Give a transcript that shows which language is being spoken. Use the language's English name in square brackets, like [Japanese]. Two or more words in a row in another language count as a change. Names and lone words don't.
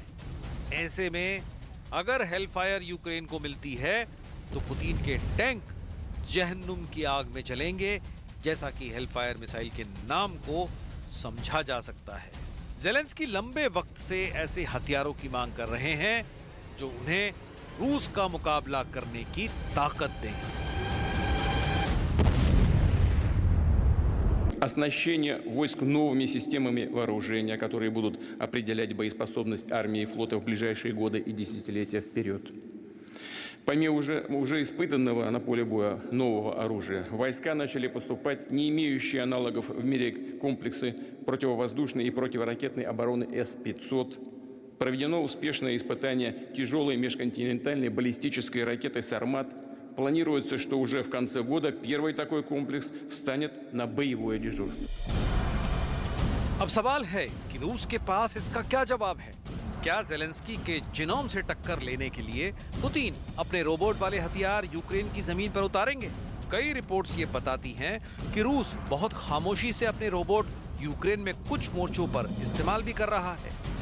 [Hindi] ऐसे में अगर हेलफायर यूक्रेन को मिलती है तो पुतिन के टैंक जहन्नुम की आग में चलेंगे, जैसा कि हेलफायर मिसाइल के नाम को समझा जा सकता है। ज़ेलेंस्की लंबे वक्त से ऐसे हथियारों की मांग कर रहे हैं जो उन्हें रूस का मुकाबला करने की ताकत दें। [Russian] Оснащение войск новыми системами вооружения, которые будут определять боеспособность армии и флота в ближайшие годы и десятилетия вперед. Помимо уже испытанного на поле боя нового оружия, войска начали поступать не имеющие аналогов в мире комплексы противовоздушной и противоракетной обороны С-500. Проведено успешное испытание тяжелой межконтинентальной баллистической ракеты «Сармат». Планируется, что уже в конце года первый такой комплекс встанет на боевое дежурство. [Hindi] अब सवाल है कि रूस के पास इसका क्या जवाब है। क्या ज़ेलेंस्की के जिनोम से टक्कर लेने के लिए पुतिन अपने रोबोट वाले हथियार यूक्रेन की जमीन पर उतारेंगे? कई रिपोर्ट्स ये बताती हैं कि रूस बहुत खामोशी से अपने रोबोट यूक्रेन में कुछ मोर्चों पर इस्तेमाल भी कर रहा है।